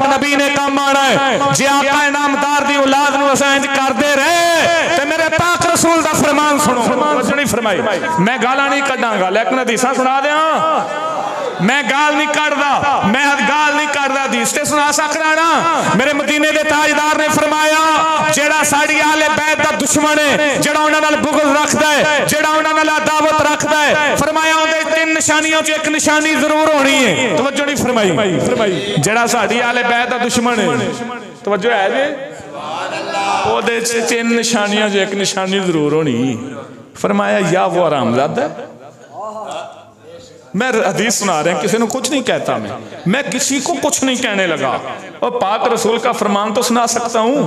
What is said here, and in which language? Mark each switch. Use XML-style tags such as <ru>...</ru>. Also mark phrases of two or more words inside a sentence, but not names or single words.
<pa>نبی نے کام آنا ہے جے آقا انعامدار دی اولاد نوں اساں انج کردے رہے تے میرے پاک رسول دا فرمان سنو توجہ نہیں فرمائی میں گالاں نہیں کڈاں گا لیکن حدیثاں سنا دیاں میں گال نہیں کردہ میں گال نہیں کردہ حدیث تے سنا سکنا نا میرے مدینے دے تاجدار نے فرمایا جیڑا ساڑی آل بیت دا دشمن ہے جیڑا انہاں نال بغض رکھدا ہے جیڑا انہاں نال عداوت رکھدا ہے فرمایا اودے 3 نشانیاں چ ایک نشانی ضرور ہونی ہے توجہ نہیں فرمائی جیڑا ساڑی آل بیت دا دشمن ہے توجہ ہے جی اودے 3 نشانیاں چ ایک نشانی ضرور ہونی فرمایا یا وہ حرامزادہ ہے</pa> <ur>میں حدیث سنا رہے ہیں کسی نے کچھ نہیں کہتا میں کسی کو کچھ نہیں کہنے لگا اور پاک رسول کا فرمان تو سنا سکتا ہوں</ur>